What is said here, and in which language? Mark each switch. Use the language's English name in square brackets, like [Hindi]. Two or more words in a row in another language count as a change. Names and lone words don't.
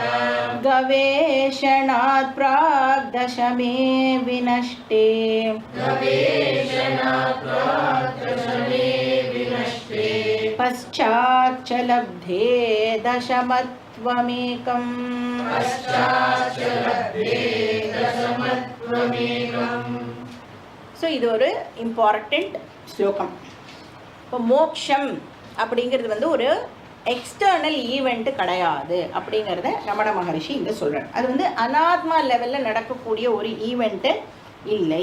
[Sanskrit] गवेषणात् प्राक् दशमे विनष्टे, गवेषणात् प्राक् दशमे विनष्टे, पश्चाच्च लब्धे दशमत्वमेकम्, पश्चाच्च लब्धे दशमत्वमेकम्. [Tamil] ஸோ இது ஒரு இம்பார்ட்டண்ட் ஸ்லோகம். இப்போ மோக்ஷம் அப்படிங்கிறது ஒரு [English] external event [Tamil] கிடையாது அப்படிங்கிறத ரமண மகரிஷி இங்கே சொல்கிறார். அது அனாத்மா லெவலில் நடக்கக்கூடிய ஒரு ஈவெண்ட்டு இல்லை.